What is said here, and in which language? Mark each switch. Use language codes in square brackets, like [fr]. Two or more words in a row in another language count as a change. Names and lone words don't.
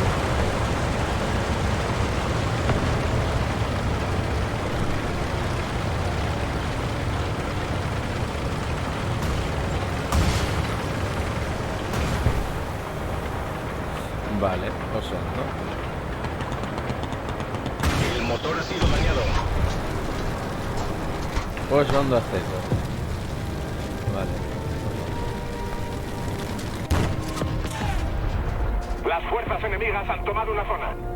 [eu] Vale, oso ondo. [es] El motor ha sido dañado. [eu] Oso ondo azteko. [es] Vale. Las fuerzas enemigas han tomado una zona.